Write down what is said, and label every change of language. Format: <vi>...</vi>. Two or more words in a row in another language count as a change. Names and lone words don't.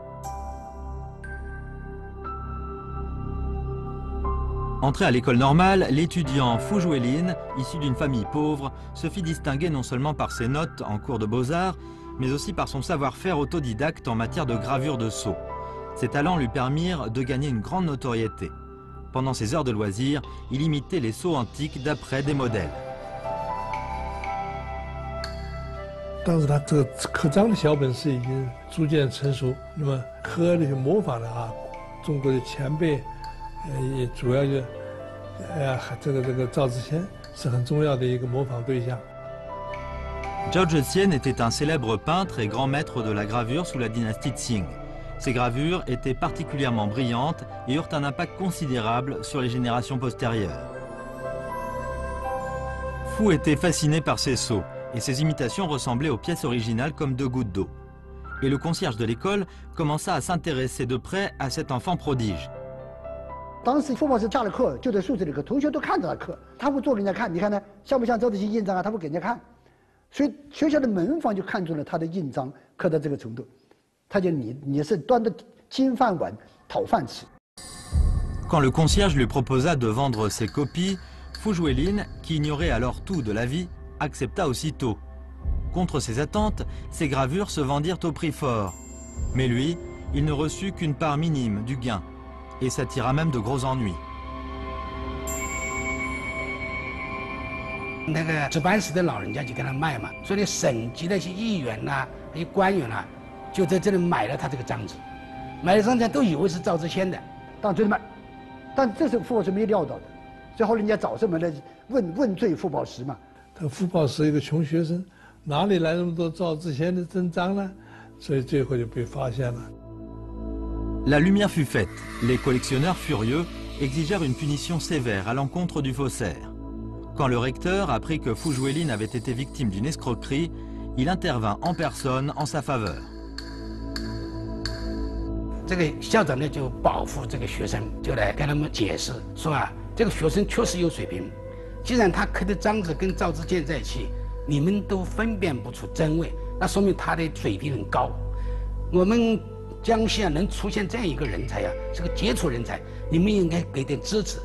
<fr>Entré à l'école normale, l'étudiant Fu Juelin, issu d'une famille pauvre, se fit distinguer non seulement par ses notes en cours de beaux-arts, mais aussi par son savoir-faire autodidacte en matière de gravure de sceaux. Ses talents lui permirent de gagner une grande notoriété. Pendant ses heures de loisirs, il imitait les sceaux antiques d'après des modèles.</fr> <zh>当时他这个刻章的小本事已经逐渐成熟，那么刻那些模仿的中国的前辈，也主要就，这个赵之谦是很重要的一个模仿对象。</zh> <fr>Zhao Zhixian était un célèbre peintre et grand maître de la gravure sous la dynastie Qing. Ses gravures étaient particulièrement brillantes et eurent un impact considérable sur les générations postérieures. Fu était fasciné par ses sceaux et ses imitations ressemblaient aux pièces originales comme deux gouttes d'eau. Et le concierge de l'école commença à s'intéresser de près à cet enfant prodige.</fr> <zh>当时傅老师下了课就在宿舍里课，同学都看着他课，他会做给人家看，你看呢，像不像赵子琪印章啊？他会给人家看，所以学校的门房就看中了他的印章刻到这个程度，他就你是端着金饭碗讨饭吃。</zh> <fr>Quand le concierge lui proposa de vendre ses copies, Fu Juelin, qui ignorait alors tout de la vie, accepta aussitôt. Contre ses attentes, ses gravures se vendirent au prix fort. Mais lui, il ne reçut qu'une part minime du gain et s'attira même de gros ennuis.</fr> <zh>那个值班室的老人家就跟他卖嘛，所以省级的一些议员呐、一些官员呐，就在这里买了他这个章子，买了章子都以为是赵之谦的，当真的卖，但这是傅老师没料到的，最后人家找上门来问罪傅宝石嘛。他傅抱石一个穷学生，哪里来那么多赵之谦的真章呢？所以最后就被发现了。</zh> <fr>La lumière fut faite. Les collectionneurs furieux exigèrent une punition sévère à l'encontre du faussaire. Quand le recteur apprit que Fu Juelin avait été victime d'une escroquerie, il intervint en personne en sa faveur.</fr> <zh>这个校长呢就保护这个学生，就来跟他们解释说这个学生确实有水平。既然他刻的章子跟赵之谦在一起，你们都分辨不出真伪，那说明他的水平很高。我们江西能出现这样一个人才是个杰出人才，你们应该给点支持。</zh>